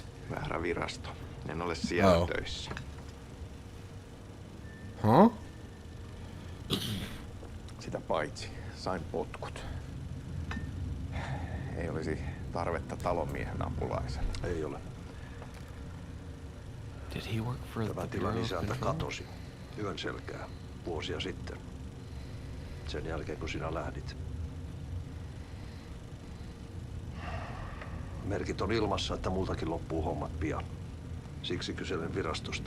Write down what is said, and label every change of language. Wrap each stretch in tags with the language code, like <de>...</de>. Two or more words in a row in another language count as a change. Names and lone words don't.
<fi>Väärä virasto. En ole siellä töissä. Huh? Sitä paitsi sain potkut. Ei olisi tarvetta talonmiehen apulaisen. Ei ole.</fi> <en>Did he work for</en> <fi>Tämä</fi> <en>the</en> <fi>tilan</fi> <en>Bureau of</en> <fi>isäntä</fi> <en>Control?</en> <fi>katosi yön selkää vuosia sitten. Sen jälkeen kun sinä lähdit. Merkit on ilmassa, että multakin loppuu hommat pian. Siksi kyselen virastosta.</fi>